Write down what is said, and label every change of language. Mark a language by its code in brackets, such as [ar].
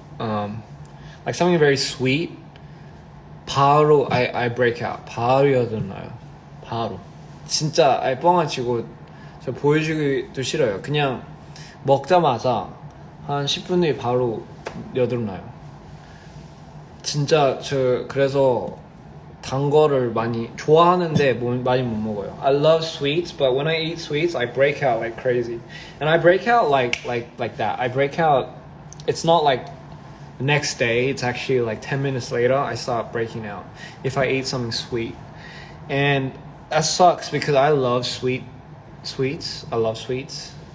[en] Like something very sweet. 바로 I break out. [ko] 바로 여드나요. 바로. 진짜 뻥안 치고 저 보여주기도 싫어요. 그냥 먹자마자 한 10분 뒤에 바로 여드나요. 진짜 저 그래서 단 거를 많이 좋아하는데 많이 못 먹어요. [en] I love sweets, but when I eat sweets, I break out like crazy. And I break out like that. I break out. It's not like the next day. It's actually like 10 minutes later. I start breaking out if I eat something sweet, and that sucks because I love sweets. I love sweets.